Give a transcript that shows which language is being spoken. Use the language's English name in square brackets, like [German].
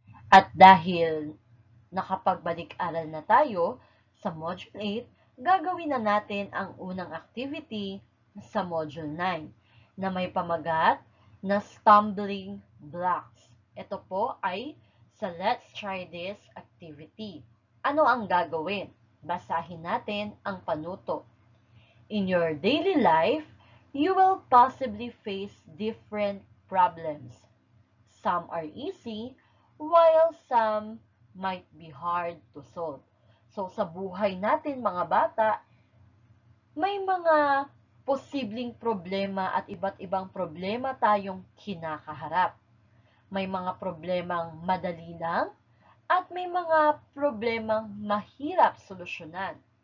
[Filipino] At dahil nakapagbalik-aral na tayo sa Module 8, gagawin na natin ang unang activity sa Module 9 na may pamagat na stumbling blocks. Ito po ay sa Let's Try This activity. Ano ang gagawin? Basahin natin ang panuto. [English] In your daily life, you will possibly face different problems. Some are easy, while some might be hard to solve. [Filipino] So, sa buhay natin mga bata, may mga posibleng problema at iba't ibang problema tayong kinakaharap. May mga problemang madali lang at may mga problemang mahirap solusyonan.